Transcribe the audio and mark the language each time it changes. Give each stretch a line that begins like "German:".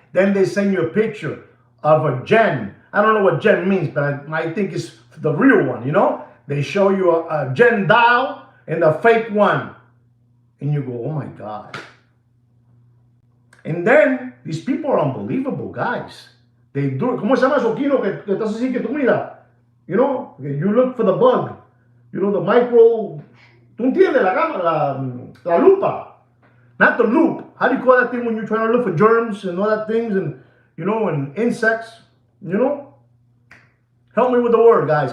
English: Then they send you a picture of a gem. I don't know what gem means, but I think it's the real one, you know? They show you a gem dial and a fake one. And you go, oh my God. And then these people are unbelievable, guys. They do it.
Spanish: ¿Cómo se llama eso, Kino? Que estás así que tú mira.
English: You know, you look for the bug. You know, the micro.
Spanish: ¿Tú entiendes? La lupa.
English: Not the loop. How do you call that thing when you're trying to look for germs and all that things and, you know, and insects? You know? Help me with the word, guys.